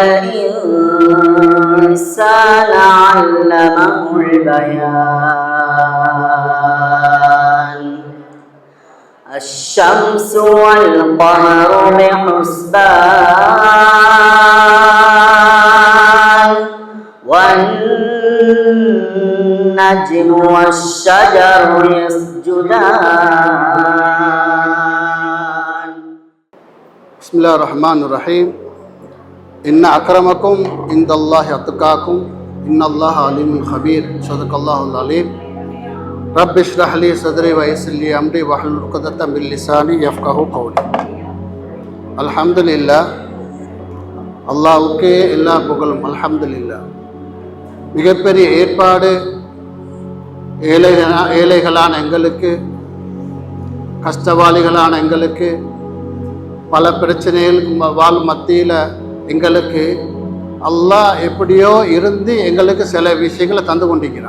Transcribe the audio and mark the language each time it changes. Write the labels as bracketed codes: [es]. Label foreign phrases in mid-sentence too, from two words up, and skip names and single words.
[ar] الإنسان علمه البيان، الشمس والقمر بحسبان، والنجم والشجر يسجدان. بسم الله الرحمن الرحيم. إن أكرمكم عند الله أتقاكم إن الله عليم خبير. صدق الله العليم. رب اشرح لي صدري ويسر لي أمري واحلل عقدة من لساني يفقهوا قولي. [ta] அல்ஹம்துலில்லாஹ், அல்லாஹ்வுக்கே எல்லா புகழும். அல்ஹம்துலில்லாஹ். மிகப்பெரிய ஏற்பாடு ஏழைகளான எங்களுக்கு, கஷ்டவாளிகளான எங்களுக்கு, பல பிரச்சனைகள் வாழும் மத்தியில் எங்களுக்கு அல்லாஹ் எப்படியோ இருந்து எங்களுக்கு சில விஷயங்களை தந்து கொண்டிருக்கிறான்.